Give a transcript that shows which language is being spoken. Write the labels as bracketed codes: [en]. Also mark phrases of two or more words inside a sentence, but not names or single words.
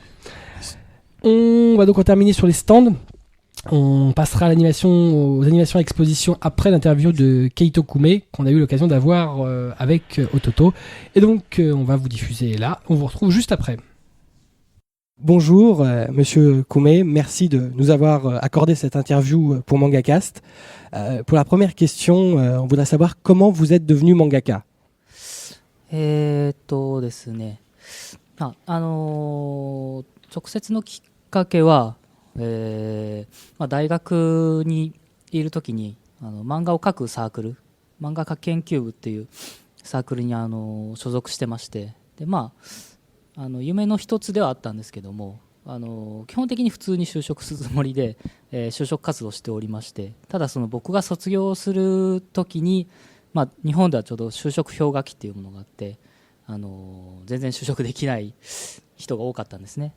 [fr] On va donc en terminer sur les stands. On passera aux animations expositions après l'interview de Keito Kume qu'on a eu l'occasion d'avoir avec Ototo. Et donc on va vous diffuser là. On vous retrouve juste après. Bonjour Monsieur Kume, merci de nous avoir accordé cette interview pour MangaCast. Pour la première question, on voudrait savoir comment vous êtes devenu mangaka. [ja] ですね。直接のきっかけは。大学にいるときに漫画を描くサークル、漫画家研究部っていうサークルに所属してまして、で夢の一つではあったんですけども、基本的に普通に就職するつもりで、就職活動しておりまして、ただその僕が卒業するときに、日本ではちょうど就職氷河期っていうものがあって、全然就職できない人が多かったんですね。